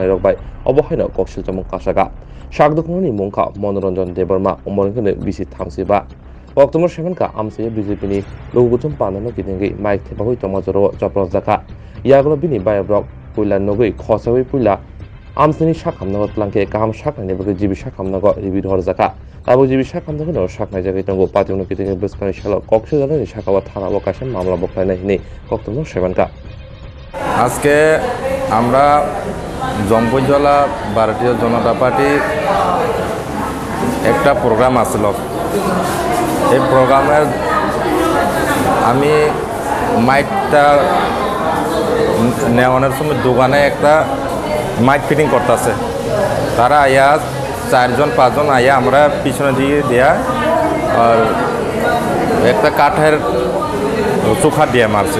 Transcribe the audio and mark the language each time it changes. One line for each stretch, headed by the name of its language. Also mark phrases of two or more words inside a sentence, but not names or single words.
Kok Borok: rokbai obohaino koksil jamung kasaga sakduknoni mungka Manoranjan Debarma omorengkene bisi thamsiba Oktober 7 ka amsiyo BJP ni lobuthum pandano kitingi maik thebahoi tamojoro japrojaka yaglo bini bayabrok puila nogoi khosawai puila amsini sakhamnago tlangke kaham saknani bage jibi sakhamnago ribi dhorjaka Abo jibi sakhamnago no saknai jagai tongo pationo kitingi beskani salo koksilani sakawa thana bokashe মামলা বকলাইনা হিনে Oktober 7 ka
Bangla: আজকে আমরা জম্পুজলা ভারতীয় জনতা পার্টি একটা প্রোগ্রাম আসছিল এই প্রোগ্রামের আমি মাইকটা নেওয়ানোর সময় দোকানে একটা মাইক ফিটিং করতেছে তারা আয়া 4-5 জন আয়া আমরা পিছনে দিয়ে দেয়া আর একটা কাঠের চোখা দিয়ে মারছি